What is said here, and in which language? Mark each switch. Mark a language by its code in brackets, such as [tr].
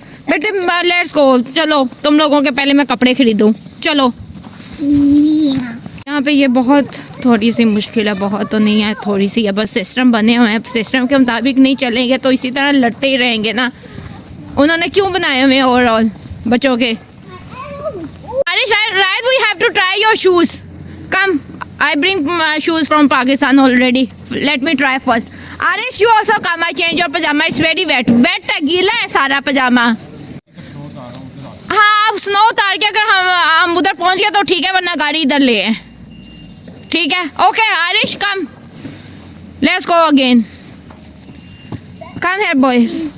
[hi] बेटे [en] let's go, [hi] चलो तुम लोगों के पहले मैं कपड़े खरीदूं, चलो। यहाँ पे ये बहुत थोड़ी सी मुश्किल है, बहुत तो नहीं है, थोड़ी सी है बस। सिस्टम बने हुए हैं, सिस्टम के मुताबिक नहीं चलेंगे तो इसी तरह लड़ते ही रहेंगे ना। उन्होंने क्यों बनाए हुए ओवरऑल बच्चों के? [en] Right, we have to try your shoes. Come, I bring my shoes from Pakistan already. Let me try first. Arish, you also come. I change your pajama. It's very wet. [hi] Wet है, गीला है सारा पजामा। हाँ, अब snow उतार के अगर हम उधर पहुंच गए तो ठीक है, वरना गाड़ी इधर ले है। ठीक है, [en] Okay Arish, come, let's go again. Come है boys.